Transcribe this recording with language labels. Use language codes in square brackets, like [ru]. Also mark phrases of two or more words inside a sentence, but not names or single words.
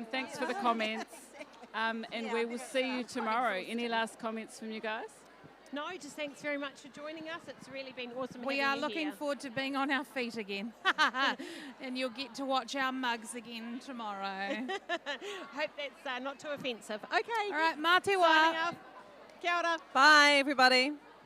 [en] Thanks for the comments. And we will see you tomorrow. Any last comments from you guys? No, just thanks very much for joining us. It's really been awesome. We having are you looking here. forward to being on our feet again. And you'll get to watch our mugs again tomorrow. Hope that's not too offensive. Okay. All right, [mi] mā te wā. [en] Signing off. [mi] Kia ora. [en] Bye, everybody.